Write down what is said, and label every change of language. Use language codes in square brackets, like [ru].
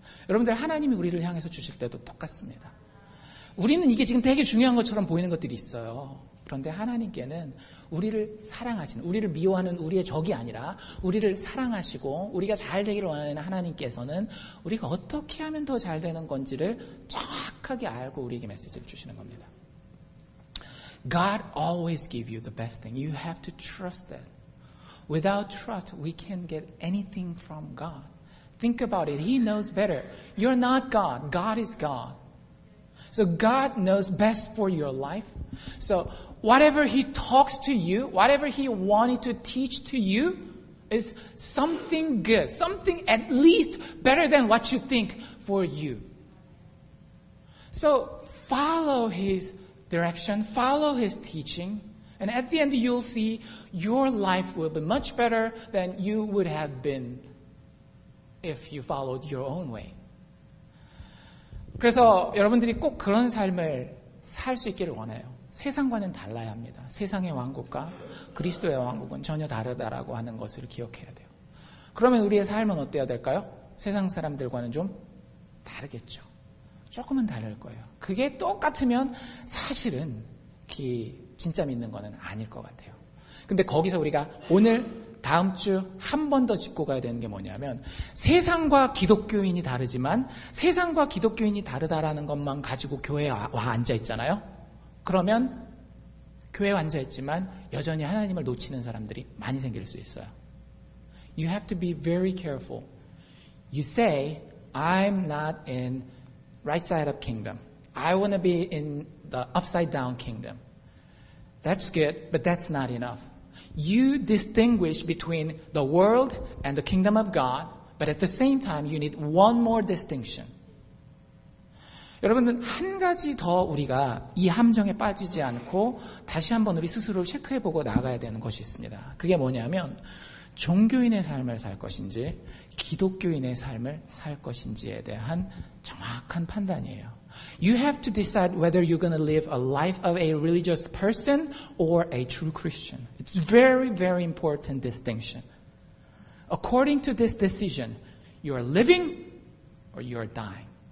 [ko] 여러분들 하나님이 우리를 향해서 주실 때도 똑같습니다. 우리는 이게 지금 되게 중요한 것처럼 보이는 것들이 있어요. 그런데 하나님께는 우리를 사랑하시는, 우리를 미워하는 우리의 적이 아니라 우리를 사랑하시고 우리가 잘 되기를 원하는 하나님께서는 우리가 어떻게 하면 더 잘 되는 건지를 정확하게 알고 우리에게 메시지를 주시는 겁니다. [en] God always gives you the best thing. You have to trust that. Without trust, we can't get anything from God. Think about it. He knows better. You're not God. God is God. So God knows best for your life. So whatever He talks to you, whatever He wanted to teach to you is something good, something at least better than what you think for you. So follow His direction, follow His teaching, and at the end you'll see your life will be much better than you would have been if you followed your own way. [ko] 그래서 여러분들이 꼭 그런 삶을 살 수 있기를 원해요. 세상과는 달라야 합니다. 세상의 왕국과 그리스도의 왕국은 전혀 다르다라고 하는 것을 기억해야 돼요. 그러면 우리의 삶은 어때야 될까요? 세상 사람들과는 좀 다르겠죠. 조금은 다를 거예요. 그게 똑같으면 사실은 진짜 믿는 거는 아닐 것 같아요. 근데 거기서 우리가 오늘 다음 주 한 번 더 짚고 가야 되는 게 뭐냐면 세상과 기독교인이 다르지만 세상과 기독교인이 다르다라는 것만 가지고 교회에 와 앉아 있잖아요. 그러면 교회에 앉아 있지만 여전히 하나님을 놓치는 사람들이 많이 생길 수 있어요. [en] You have to be very careful. You say, I'm not in right side of kingdom. I want to be in the upside down kingdom. That's good, but that's not enough. You distinguish between the world and the kingdom of God, but at the same time you need one more distinction. [ko] 여러분은 한 가지 더 우리가 이 함정에 빠지지 않고 다시 한번 우리 스스로를 체크해보고 나가야 되는 것이 있습니다. 그게 뭐냐면 종교인의 삶을 살 것인지 기독교인의 삶을 살 것인지에 대한 정확한 판단이에요. [en] You have to decide whether you're going to live a life of a religious person or a true Christian. It's very, very important distinction. According to this decision, you are living or you are dying.